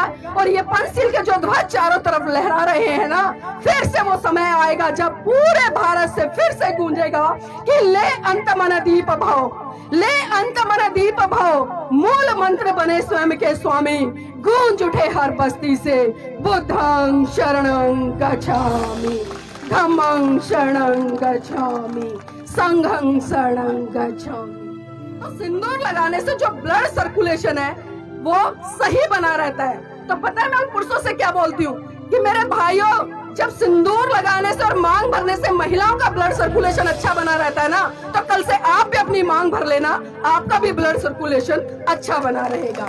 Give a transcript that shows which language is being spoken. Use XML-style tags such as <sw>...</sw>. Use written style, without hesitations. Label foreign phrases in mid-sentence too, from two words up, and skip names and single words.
<hi>और ये पंचशील के जो ध्वज चारों तरफ लहरा रहे हैं ना, फिर से वो समय आएगा जब पूरे भारत से फिर से गूंजेगा कि ले अंतमन दीप भव, ले अंतमन दीप भव, मूल मंत्र बने स्वयं के स्वामी, गूंज उठे हर बस्ती से</hi> <pi>बुद्धं शरणं गच्छामि, धम्मं शरणं गच्छामि, संघं शरणं गच्छामि।</pi> <hi>तो सिंदूर लगाने से जो</hi> <en>blood circulation</en> <hi>है वो सही बना रहता है। तो पता है मैं उन पुरुषों से क्या बोलती हूँ कि मेरे भाइयों, जब सिंदूर लगाने से और मांग भरने से महिलाओं का</hi> <en>blood circulation</en> <hi>अच्छा बना रहता है ना, तो कल से आप भी अपनी मांग भर लेना, आपका भी</hi> <en>blood circulation</en> <hi>अच्छा बना रहेगा।</hi>